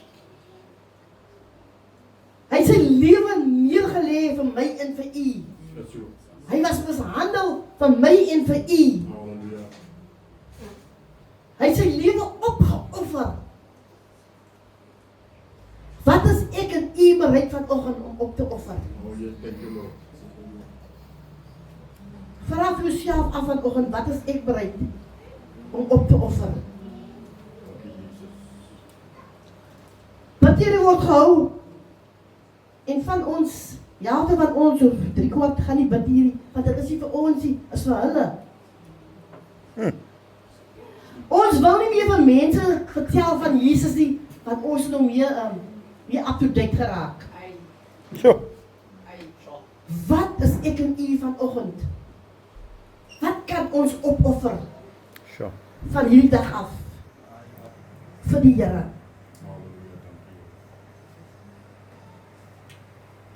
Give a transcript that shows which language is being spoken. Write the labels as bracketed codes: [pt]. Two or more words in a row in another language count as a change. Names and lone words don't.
[af] Hy het sy lewe neergelê vir my en vir u. Dis so. Hy was mishandel vir my en vir u. Halleluja. Hy het sy lewe opgeoffer. Wat is ek en u bereid vanoggend om op te offer? [en] Oh, yes, thank you, Lord. [af] Vra vir jouself af vanoggend, wat is ek bereid om op te offer? Dankie, Jesus. Batterie word gehou. En van ons, helfte van ons, so 3/4 gaan die batterie, want dit is nie vir ons nie, is vir hulle. Ons wil nie meer vir mense vertel van Jesus nie, want ons het nou meer [en] up to date [af] geraak. So. Wat is ek en u vanoggend? Wat kan ons opoffer So. van hierdie dag af? Vir die Here. Halleluja, dankie.